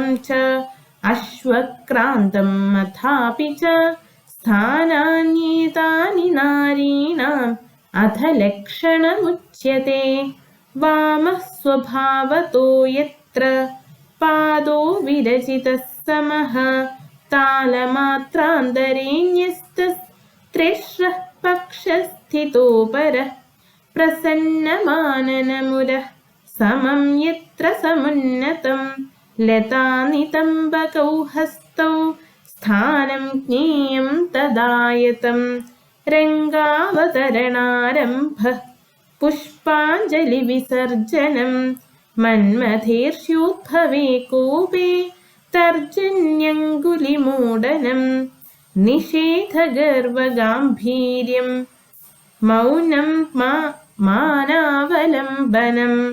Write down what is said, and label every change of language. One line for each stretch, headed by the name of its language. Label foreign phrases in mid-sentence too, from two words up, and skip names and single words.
Sanskrit: च अश्वक्रान्तं मथापि च स्थानान्येतानि नारीणाम् अथ लक्षणमुच्यते वामः स्वभावतो यत्र पादो विरचितः समः तालमात्रान्तरेण्यस्तस्त्रिश्रः पक्षस्थितोपरः प्रसन्नमाननमुरः समं यत्र समुन्नतं लतानितम्बकौ हस्तौ स्थानं ज्ञेयं तदायतं രംഗാവതരണാരംഭഃ പുഷ്പാഞ്ജലിവിസർജനം മന്മഥീർഷ്യോദ്ഭവേ കൂപേ തർജന്യങ്കുലിമൂടനം നിഷേധഗർവഗാംഭീര്യം മൗനം മാനാവലംബനം